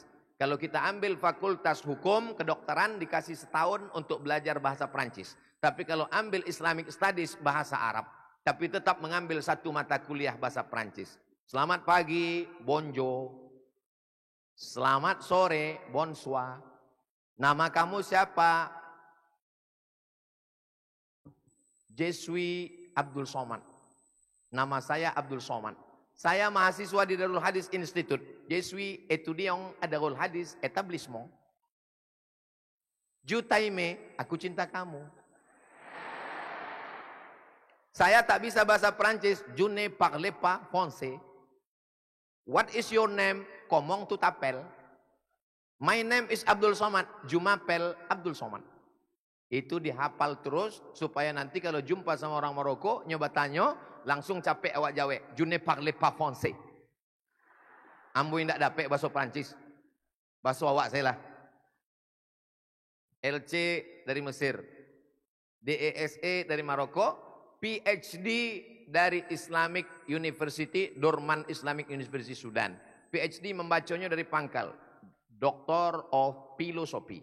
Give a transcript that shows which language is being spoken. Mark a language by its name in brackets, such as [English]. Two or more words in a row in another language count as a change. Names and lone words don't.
[Indonesian] Kalau kita ambil fakultas hukum, kedokteran dikasih setahun untuk belajar bahasa Prancis. Tapi kalau ambil [English] Islamic Studies [Indonesian] bahasa Arab, tapi tetap mengambil 1 mata kuliah bahasa Prancis. Selamat pagi, bonjour. Selamat sore, bonsoir. Nama kamu siapa? [French] Je suis Abdul Somad. [Indonesian] Nama saya Abdul Somad. Saya mahasiswa di Darul Hadis Institute. [French] Je suis étudiant à Darul Hadis Établissement. Je t'aime, [Indonesian] aku cinta kamu. Saya tak bisa bahasa Prancis. [French] Je ne parle pas français. [English] What is your name? [French] komong tu tapel. My name is Abdul Somad, Jumapel Abdul Somad. [Indonesian] Itu dihafal terus supaya nanti kalau jumpa sama orang Maroko nyoba tanya langsung capek awak Jawa. [French] Je ne parle pas français. [Minangkabau] Ambo ndak dapat bahasa Prancis. [Indonesian] Bahasa awak saya lah. LC dari Mesir. DESE dari Maroko, PhD dari Islamic University, Dorman Islamic University Sudan. PhD membacanya dari pangkal [English] Doctor of Philosophy.